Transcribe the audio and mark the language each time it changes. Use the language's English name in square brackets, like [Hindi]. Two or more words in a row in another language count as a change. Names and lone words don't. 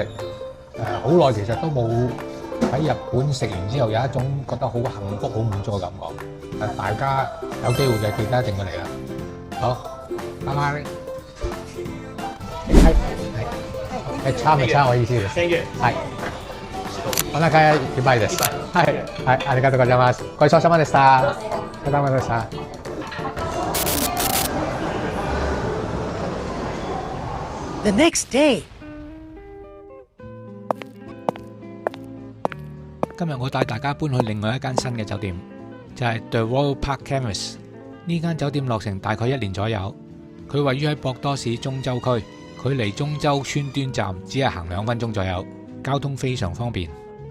[Cantonese] 好耐其實都冇喺日本食完之後有一種覺得好幸福、好滿足嘅感覺。大家有機會嘅記得一定要嚟啦。好，拜拜。差唔多我意思嘅。係。 [Japanese] お腹いっぱいです。はい、はい、ありがとうございます。ごちそうさまでした。お疲れ様でした。 [English] The next day. [Cantonese] 今日我帶大家搬去另外一間新嘅酒店，就係 The Royal Park Canvas。呢間酒店落成大概1年左右，佢位於喺博多市中洲區，距離中洲川端站只係行2分鐘左右，交通非常方便。